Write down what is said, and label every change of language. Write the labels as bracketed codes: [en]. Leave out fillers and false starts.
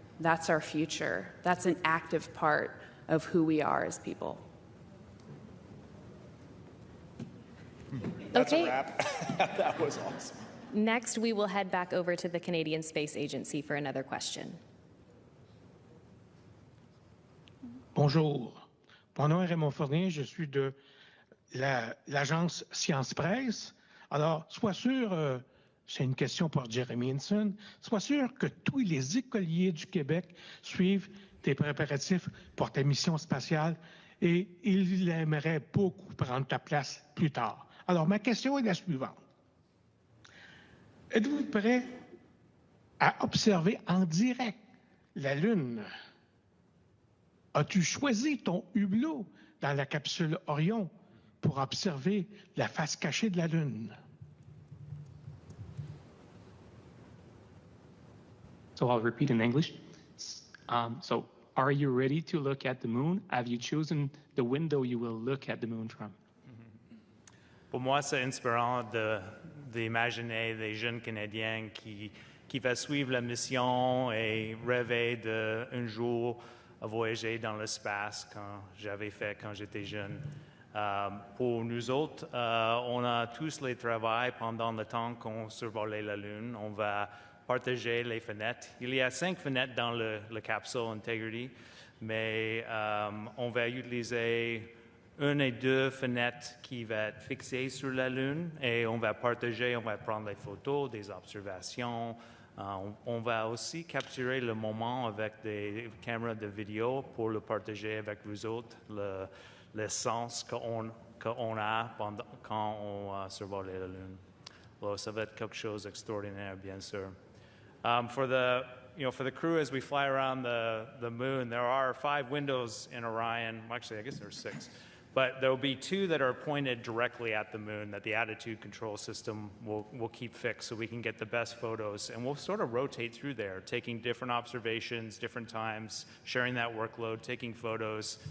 [en] That's our future. That's an active part of who we are as people. That's Okay. a wrap. That was awesome. Next, we will head back over to the Canadian Space Agency for another question. [fr] Bonjour. Mon nom est Raymond Fournier, je suis de l'agence Science Presse. Alors, sois sûr, c'est une question pour Jeremy Hansen, sois sûr que tous les écoliers du Québec suivent tes préparatifs pour ta mission spatiale et ils aimeraient beaucoup prendre ta place plus tard. Alors, ma question est la suivante. Êtes-vous prêt à observer en direct la Lune? As-tu choisi ton hublot dans la capsule Orion pour observer la face cachée de la Lune? [en] So I'll repeat in English. So are you ready to look at the moon? Have you chosen the window you will look at the moon from? [fr] Pour moi, c'est inspirant d'imaginer des jeunes Canadiens qui vont suivre la mission et rêver d'un jour voyager dans l'espace quand j'étais jeune. Pour nous autres, on a tous les travaux pendant le temps qu'on survolait la Lune. On va partager les fenêtres. Il y a 5 fenêtres dans la capsule Integrity, mais on va utiliser 1 et 2 fenêtres qui vont être fixées sur la Lune et on va partager, on va prendre des photos, des observations. On va aussi capturer le moment avec des caméras de vidéo pour le partager avec vous autres, le sens qu'on a quand on survole la Lune. Alors, ça va être quelque chose d'extraordinaire, bien sûr. [en] For the crew, as we fly around the moon, there are 5 windows in Orion. Actually, I guess there's 6. But there will be 2 that are pointed directly at the moon that the attitude control system will keep fixed so we can get the best photos. And we'll sort of rotate through there, taking different observations, different times, sharing that workload, taking photos.